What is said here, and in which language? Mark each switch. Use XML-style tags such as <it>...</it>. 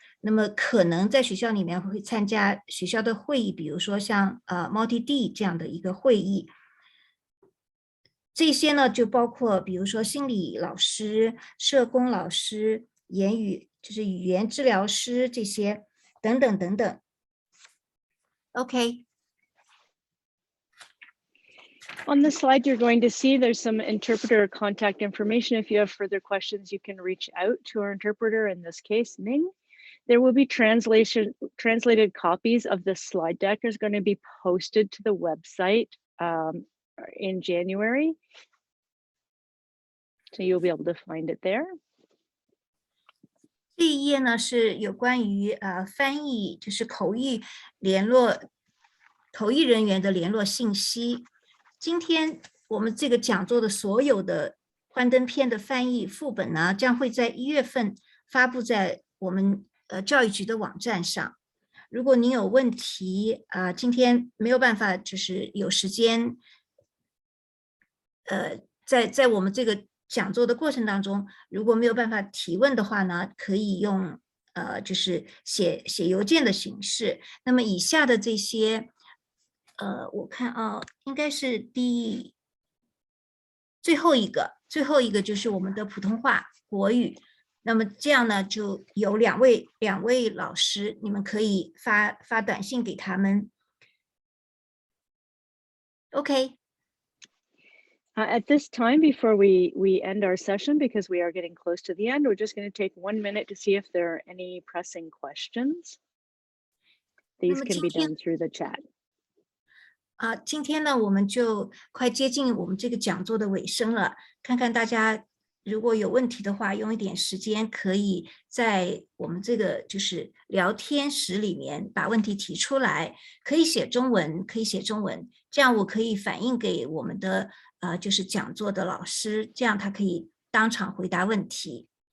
<zh>那么可能在学校里面会参加学校的会议，比如说像multi-D 这样的一个会议。这些呢就包括比如说心理老师、社工老师、就是语言治疗师这些等等等等。 OK。</zh> <en>On the slide, you're going to see there's some interpreter contact information. If you have further questions, you can reach out to our interpreter, in this case, Ning. There will be translated copies of the slide deck is going to be posted to the website in January. So you'll be able to find it there.</en> <zh>这一页呢是有关于翻译，就是口译人员的联络信息。今天我们这个讲座的所有的幻灯片的翻译副本呢，将会在1月份发布在我们教育局的网站上。如果您有问题今天没有办法就是有时间在我们这个讲座的过程当中，如果没有办法提问的话呢，可以用就是写邮件的形式。那么以下的这些我看应该是最后一个就是我们的普通话国语。那么这样呢，就有两位老师，你们可以发短信给他们。 OK。</zh> <en>At this time, before we end our session, because we are getting close to the end, we're just going to take 1 minute to see if there are any pressing questions. These can be done through the chat.</en> <zh>今天呢，我们就快接近我们这个讲座的尾声了。看看大家如果有问题的话，用一点时间，可以在我们这个就是聊天室里面把问题提出来。可以写中文，这样我可以反映给我们的就是讲座的老师，这样他可以当场回答问题。</zh>